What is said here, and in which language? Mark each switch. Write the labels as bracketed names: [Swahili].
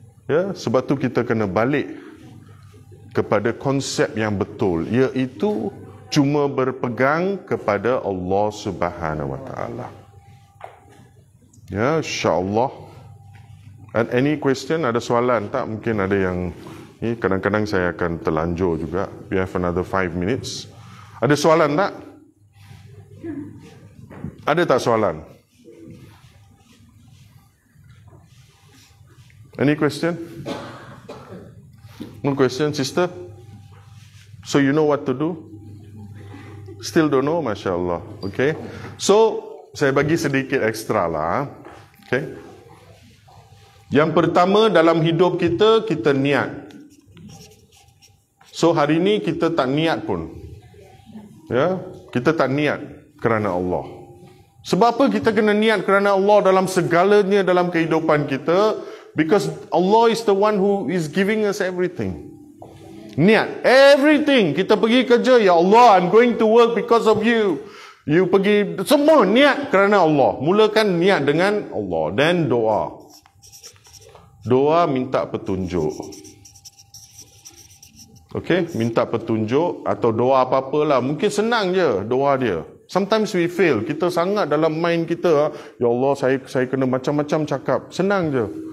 [Malay] Ya, sebab tu kita kena balik kepada konsep yang betul, iaitu cuma berpegang kepada Allah [Arabic] Subhanahu Wa Taala. [Malay] Ya, insya-Allah. [English] And any question, [Malay] ada soalan tak? Mungkin ada yang ni, kadang-kadang saya akan terlanjur juga. [English] We have another 5 minutes. [Malay] Ada soalan tak? Ada tak soalan? [English] Any question? No question, sister? So you know what to do? Still don't know? Masya Allah. Okay. [Malay] So, saya bagi sedikit ekstra lah. Okay. Yang pertama dalam hidup kita, kita niat. So hari ini kita tak niat pun. Ya, kita tak niat kerana Allah. Sebab apa kita kena niat kerana Allah dalam segalanya dalam kehidupan kita? [English] Because Allah is the one who is giving us everything. [Malay] Niat, [English] everything. [Malay] Kita pergi kerja, ya Allah, [English] I'm going to work because of you. [Malay] You pergi, semua niat kerana Allah. Mulakan niat dengan Allah. Dan doa. Doa minta petunjuk. Okay, minta petunjuk atau doa apa-apalah. Mungkin senang je doa dia. [English] Sometimes we fail. [Malay] Kita sangat dalam mind kita, ya Allah, saya kena macam-macam cakap. Senang je.